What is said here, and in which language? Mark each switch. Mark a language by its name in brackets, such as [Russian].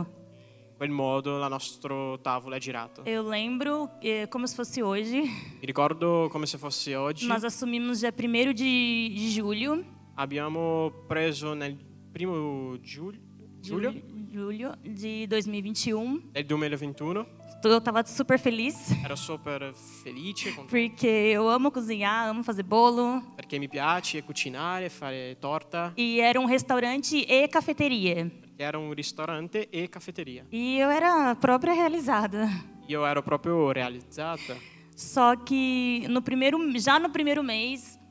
[Italian] In quel modo il nostro tavolo è girato. [Portuguese] Eu lembro, como se fosse hoje, [Italian] Mi ricordo come se fosse oggi. [Portuguese] nós assumimos dia 1º de julho. [Italian] Abbiamo preso nel primo giugno [Portuguese] Julho de 2021. [Italian] del 2021. [Portuguese] Eu estava super feliz, [Italian] Ero super felice [Portuguese] porque eu amo cozinhar, amo fazer bolo. [Italian] perché mi piace cucinare, fare torta. [Portuguese] E era um restaurante e cafeteria. [Italian] Perché era un ristorante e caffetteria. [Portuguese] E eu era a própria realizada. [Italian] Io ero proprio realizzata. [Portuguese] Só que já no primeiro mês,